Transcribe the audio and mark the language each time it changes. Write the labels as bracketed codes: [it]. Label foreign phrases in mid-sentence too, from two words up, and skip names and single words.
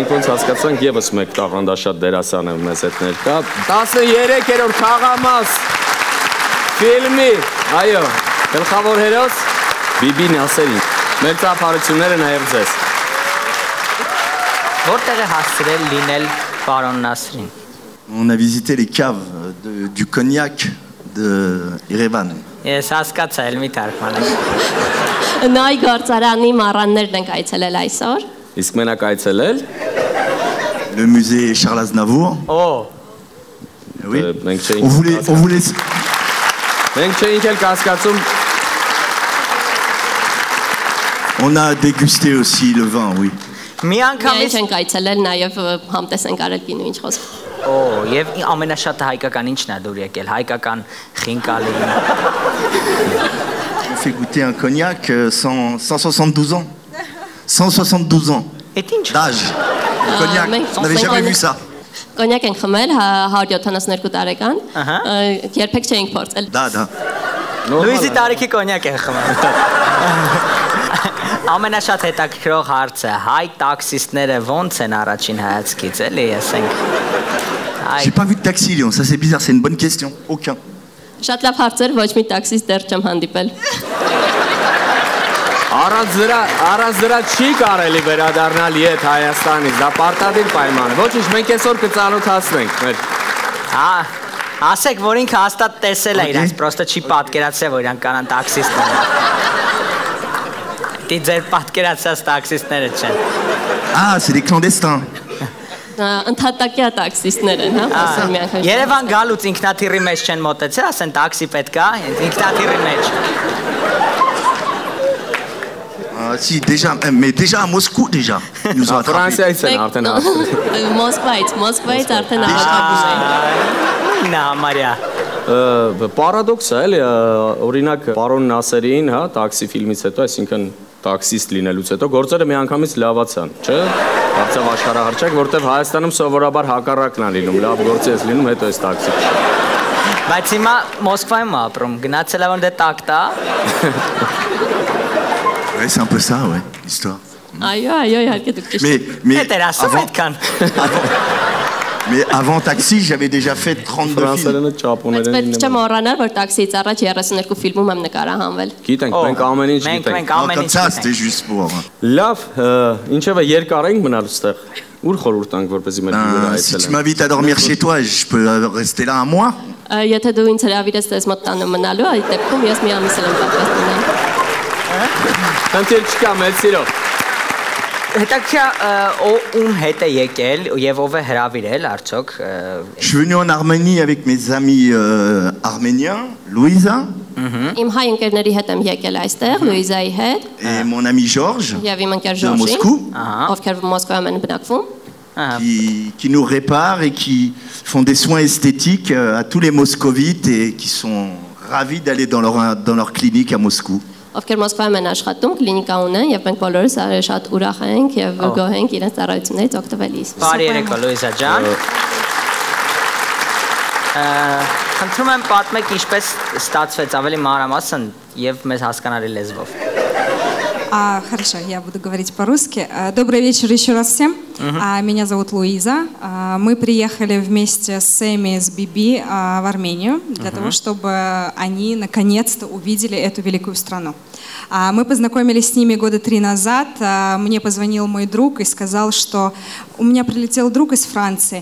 [hy] Մենք ոնց հասկացանք եւս մեկ տաղանդաշատ դերասան է մեզ հետ ներկա։ 13-րդ խաղամաս ֆիլմի, այո, գլխավոր հերոս Բիբի Նասերին։ Մեր ծափարությունները նաեւ ձեզ։ Որտեղ է հասցրել լինել պարոն Նասրին։ [fr] On a visité les caves du cognac de Yerevan. [hy] Ես հասկացա, էլ մի թարգմանեմ։ Նայ գործարանի մառաններն ենք այցելել այսօր։ Իսկ մենակ այցելել։ [fr] Le musée Charles Aznavour. [hy] Օ։ [fr] Oui. On voulait [hy] Մենք չէինք էլ կասկածում։ [fr] On a dégusté aussi le vin, oui. [hy] Մի անգամից ենք այցելել նաև համտես ենք արել գինու ինչ խոսք։ Օ, եւ ամենաշատը հայկական ինչն է դուր եկել, հայկական խինկալին։ [fr] On fait goûter un cognac 172 ans. 172 ans. D'âge. Cognac. On n'avait jamais vu ça. [hy] Կոնյակ ենք խմել 172 տարեկան, երբեք չէինք փորձել։ Դա։ Լուիզի տարիքի կոնյակ են խմել։ Ամենաշատ հետաքրքրող հարցը, հայ տաքսիստները ոնց են առաջին հայացքից, էլի ասենք։ [fr] J'ai pas vu de taxi, Léon, ça c'est bizarre, c'est une bonne question. Aucun. [hy] Շատ լավ հարցեր, ոչ մի տաքսիստ դեռ չեմ հանդիպել։ Առանց դրա չի կարելի վերադառնալ ետ Հայաստանից, դա պարտադիր պայման է։ Ոչինչ, մենք այսօր կծանոթացնենք մեր։ Ասեք, որ ինքը հաստատ տեսել է իրանց, պրոստը չի պատկերացրել, որ իրանք կանան տաքսիստներ։ Դի ձեր պատկերացած տաքսիստները չեն։ [fr] Ah, c'est des clandestins. [hy] Ընդհատակյա տաքսիստներ են, հա, ասեմ մի անգամ։ Երևան գալուց ինքնաթիռի մեջ չեն մոտեցել, ասեն տաքսի պետք է, ինքնաթիռի մեջ։ [fr] Si, déjà, mais déjà à Moscou, déjà. Ils nous ont attrapés. [hy] Ֆրանսիայից են արդեն ասել։ Մոսկվայից արդեն արդեն։ Նա Մարիա։ Պարադոքս է, էլի, օրինակ պարոն Նասերին, հա, տաքսի ֆիլմից հետո, այսինքն տաքսիստ լինելուց հետո գործերը միանգամից լավացան, չէ՞։ Դարձավ աշխարհահռչակ, որտեղ Հայաստանում սովորաբար հակառակն է լինում, լավ գործ ես լինում, հետո ես տաքսի։ Բայց հիմա Մոսկվայում ապրում, գնացել է որ դե տակտա։ [fr] Ouais, c'est un peu ça, ouais, l'histoire. [hy] Այո, իհարկե դուք ճիշտ։ [fr] Mais [hy] Պետեր ասում այդքան։ [fr] Mais avant Taxi, j'avais déjà fait 32 films. [hy] Պետք չէ մոռանալ, որ տաքսիից առաջ 32 ֆիլմում եմ նկարահանվել։ Գիտենք, մենք ամեն ինչ գիտենք։ [fr] Comme ça, c'était juste pour... [hy] Լավ, ինչևէ երկար ենք մնալ ստեղ։ Ուր խորհուրդ տանք, որպեսզի մեր հյուրերը [fr] Si [hy] այցելեն։ [fr] tu m'invites à dormir chez toi, je peux rester là un mois. [hy] Եթե դու ինձ հրավիրես դες մոտ տանը մնալու, այդ դեպքում ես մի ամիս եմ պատրաստ մնալ։ Խնդիր չկա, մեծ սիրո։ Հետաքրքիր ում հետ է եկել եւ ով է հրավիրել արդյոք։ [fr] Je suis venu en Arménie avec mes amis arméniens, Louisa. [hy] Իմ հայ ընկերների հետ եմ եկել այստեղ, Լուիզայի հետ։ [fr] Et mon ami Georges, [hy] Եվ իմ ընկեր [fr] de [hy] Ժորժի, [fr] Moscou, [hy] ովքեր Մոսկվայում են բնակվում։ [fr] qui nous réparent et qui font des soins esthétiques à tous les moscovites et qui sont ravis d'aller dans leur clinique à Moscou. [hy] Ովքեր Մոսկվայում են աշխատում, կլինիկա ունեն եւ մենք բոլորս շատ ուրախ ենք եւ գոհ ենք իրենց ծառայություններից օգտվելիս։ Բարի երեկո Լուիզա ջան։ Խնդրում եմ պատմեք ինչպես ստացվեց ավելի մանրամասն եւ մեզ հասկանալի лезвով։ [ru] Хорошо, я буду говорить по-русски. Добрый вечер еще раз всем. Меня зовут Луиза. Мы приехали вместе с Сэмми, с Биби в Армению для того, чтобы они наконец-то увидели эту великую страну. Мы познакомились с ними года 3 назад. Мне позвонил мой друг и сказал, что у меня прилетел друг из Франции.